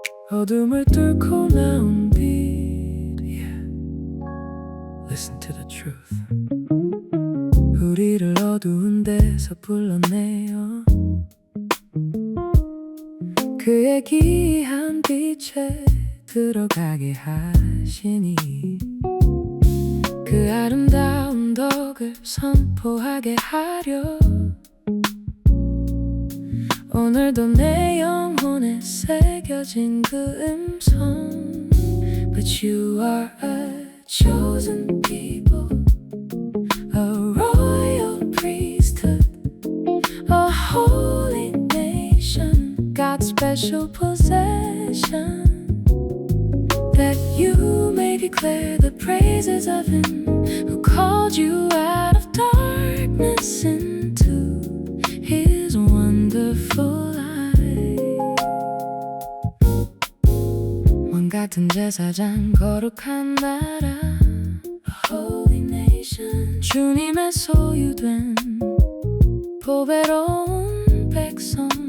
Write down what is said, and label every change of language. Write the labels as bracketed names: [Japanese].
[Korean] 어둠을 뚫고 나온 빛, yeah. [English] Listen to the truth. [Korean] 우리를 어두운 데서 불러내어 그의 기이한 빛에 들어가게 하시니 그 아름다운 덕을 선포하게 하려 오늘도 내 영혼에 새겨진 그 음성 [English] But you are a chosen people, a royal priesthood, a holy nation, God's special possession, that you may declare the praises of Him who called you out of darkness into His wonderful light. [Korean] 왕 같은 제사장, 거룩한 나라, [English] a holy nation, [Korean] 주님의 소유된 보배로운 백성.